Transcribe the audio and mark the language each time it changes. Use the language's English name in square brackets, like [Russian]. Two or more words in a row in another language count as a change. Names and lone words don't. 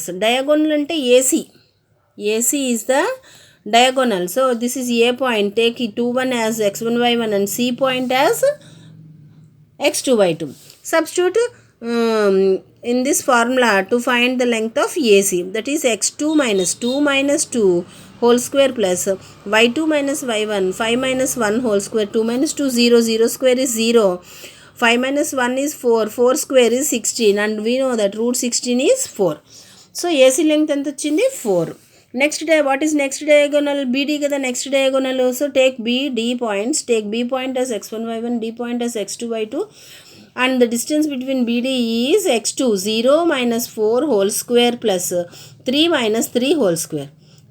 [English] Diagonal ante AC. AC is the diagonal. So this is A point. Take 2, 1 as x1 y1 and C point as x2 y2. Substitute in this formula to find the length of AC, that is x2 minus 2 minus 2 whole square plus y2 minus y1 5 minus 1 whole square. 2 minus 2 0, 0 square is 0. 5 minus 1 is 4. 4 square is 16 and we know that root 16 is 4. So AC length [Telugu] ఎంత వచ్చింది [English] 4. Next what is next diagonal? BD kada next diagonal. So take B, D points. Take B point as x1 y1, D point as x2 y2 and the distance between BD is x2 0 minus 4 whole square plus 3 minus 3 whole square.